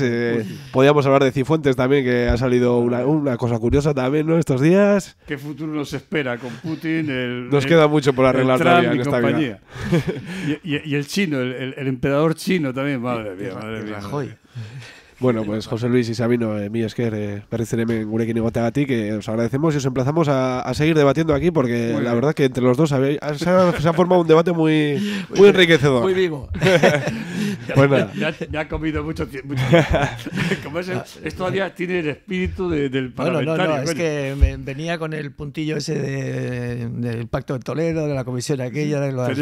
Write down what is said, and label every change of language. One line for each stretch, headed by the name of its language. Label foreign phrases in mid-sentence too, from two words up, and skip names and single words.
Spanish: Podíamos hablar de Cifuentes también, que ha salido una cosa curiosa también, ¿no? Estos días. ¿Qué futuro nos espera con Putin? Nos queda mucho por arreglar todavía en esta vida. Y el chino, el emperador chino también. Madre mía. Bueno, pues José Luis y Sabino,
Basque: mi esker, berriz ere hemen gurekin egoteagatik,
Spanish: que os agradecemos y os emplazamos a seguir debatiendo aquí, porque la verdad que entre los dos se ha formado un debate muy enriquecedor. Muy vivo. Pues nada. Ya ha comido mucho tiempo. Como es todavía tiene el espíritu del parlamentario. No, es que venía con el puntillo ese del Pacto de Toledo, de la comisión aquella, de las